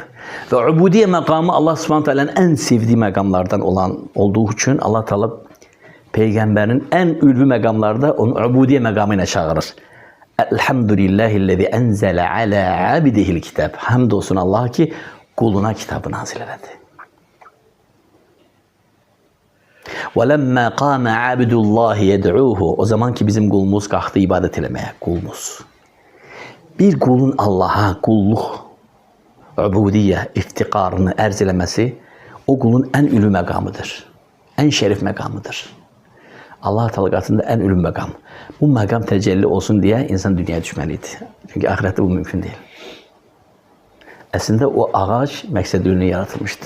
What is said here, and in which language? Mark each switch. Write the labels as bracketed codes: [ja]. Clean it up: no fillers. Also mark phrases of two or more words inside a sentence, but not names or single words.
[az] Və ubudiyyə məqamı [ar] الله سبحانه [az] taala'nın ən sevdiyi məqamlardan olduğu üçün [ar] الله تعالى [az] peyğəmbərin ən ülvi məqamlarda onu ubudiyyə məqamı ilə çağırır. [ar] الحمد لله الذي أنزل على عبده الكتاب. [az] Hamd olsun Allah ki kuluna kitabı nazil elədi. [ar] وَلَمَّا قَامَ عَبْدُ اللّٰهِ يَدْعُوهُ. [az] O zaman ki bizim kulumuz kalktı ibadet eləməyə, kulumuz. Bir kulun Allah'a kulluk, ubudiyyə, iftiqarını ərz eləməsi o kulun ən ülü məqamıdır. Ən şərif məqamıdır. Allah talaqatında ən ülü məqam. Bu məqam təcelli olsun deyə insan dünyaya düşməlidir. Çünki ahirette bu mümkün deyil. Əslində o ağac məqsədünü yaratılmışdı.